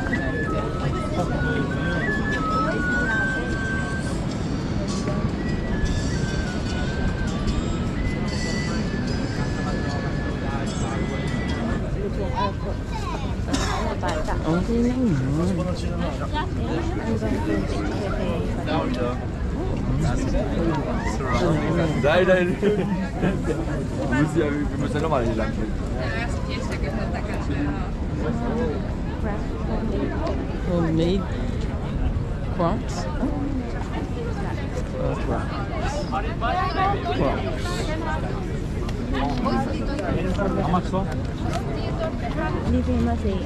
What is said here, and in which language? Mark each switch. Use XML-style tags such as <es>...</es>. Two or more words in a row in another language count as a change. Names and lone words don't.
<tl>Okay lang yun.</tl> <de>Nein, nein. Wir müssen ja nochmal hier lang.</de> <en>Homemade crumps. Crumps.</en> <tl>Hindi famous eh.</tl>